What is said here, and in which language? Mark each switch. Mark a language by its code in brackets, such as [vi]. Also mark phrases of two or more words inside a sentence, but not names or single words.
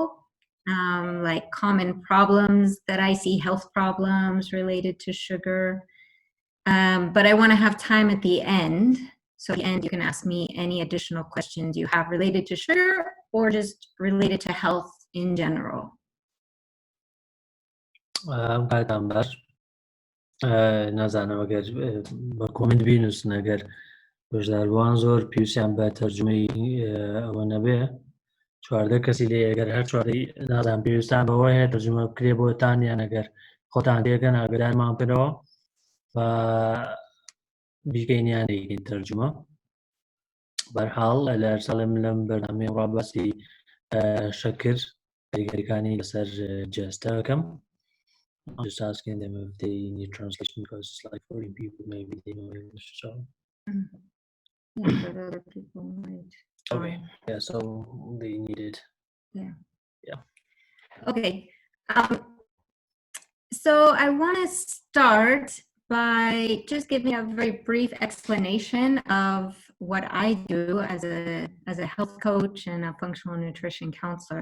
[en] Like common problems that I see, health problems related to sugar. But I want to have time at the end. So at the end, you can ask me any additional questions you have related to sugar or just related to health in general. [ckb] نازانم ئەگەر بە کۆمنت بینوسن ئەگەر بەشداروان زۆر پێویستیان بە تەرجمەی ئەوە نەبێ چواردە کەسی لێ ئەگەر هەر چواردەی نازان پێویستان بەوە هەیە تەرجمە بکرێ بۆتان یان ئەگەر خۆتان تێگەن ئاگدارمان بکەنەوە بە بیکەینیان دەیکەین تەرجمە بەرحاڵ لە ساڵم لەم بەرنامەی ڕاباسی شەکر کاریگەریەکانی لەسەر جەستەکەم [en] just asking them if they need translation because it's like 40 people maybe they know English so Yeah, but other people might. okay yeah so they need it yeah okay so I want to start by just giving a very brief explanation of what I do as a health coach and a functional nutrition counselor.